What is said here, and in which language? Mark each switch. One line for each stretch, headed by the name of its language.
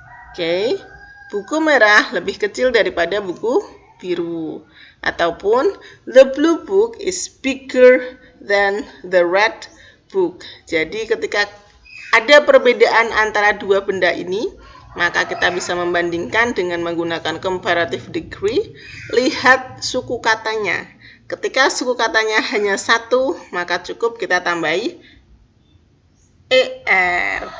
Indonesian: Oke, buku merah lebih kecil daripada buku biru. Ataupun
English: the blue book is bigger than the red book.
Indonesian: Jadi ketika ada perbedaan antara dua benda ini, maka kita bisa membandingkan dengan menggunakan comparative degree. Lihat suku katanya. Ketika suku katanya hanya satu, maka cukup kita tambahi ER.